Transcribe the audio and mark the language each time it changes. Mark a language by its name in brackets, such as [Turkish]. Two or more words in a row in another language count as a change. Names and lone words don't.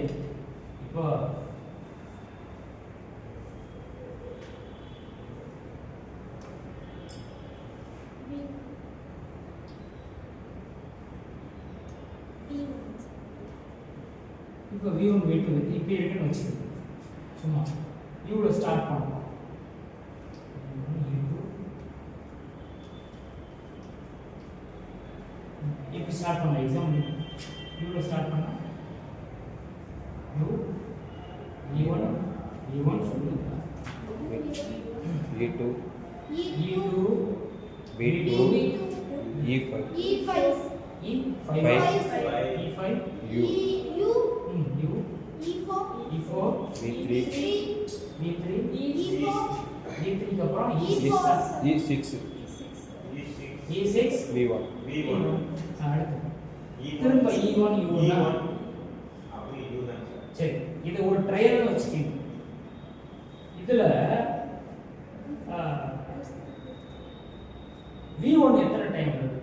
[Tamil] இப்போ இப்போ V1 V2 இப்படி இருக்குன்னு வச்சுக்கோங்க. சும்மா U ஸ்டார்ட் பண்ணலாம். இப்போ ஸ்டார்ட் பண்ணலாம். எக்ஸாம்பிள் U ஸ்டார்ட் பண்ணா U E1 E1 சொல்லுங்க. E2 E2 V2 E5 E5 U U E4 V3 V3 E4 V3 க்கு அப்புறம் E6 E6 V1 அடுத்து திரும்ப E1 U1 சரி இது ஒரு ட்ரையல்னு வச்சுக்கீங்க. இதுல V1 எத்தனை டைம் வருது?